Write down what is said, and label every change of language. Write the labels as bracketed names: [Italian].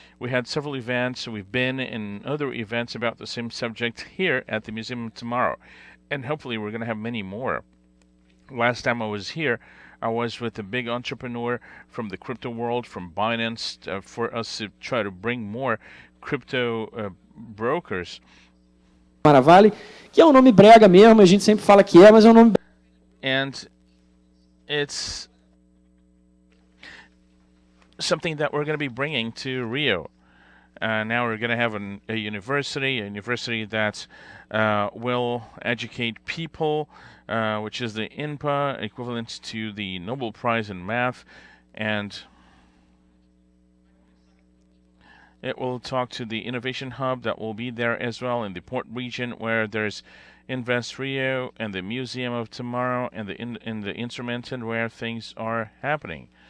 [English] We had several events. We've been in other events about the same subject here at the Museum tomorrow, and hopefully we're going to have many more. Last time I was here, I was with a big entrepreneur from the crypto world, from Binance, for us to try to bring more crypto brokers. [Portuguese] Maravale, que é um nome brega mesmo, a gente sempre fala que é, mas é um nome. [English] And it's something that we're going to be bringing to Rio. Now we're going to have a university that will educate people, which is the INPA, equivalent to the Nobel Prize in Math, and it will talk to the innovation hub that will be there as well in the port region, where there's Invest.Rio and the Museum of Tomorrow and the instruments and where things are happening.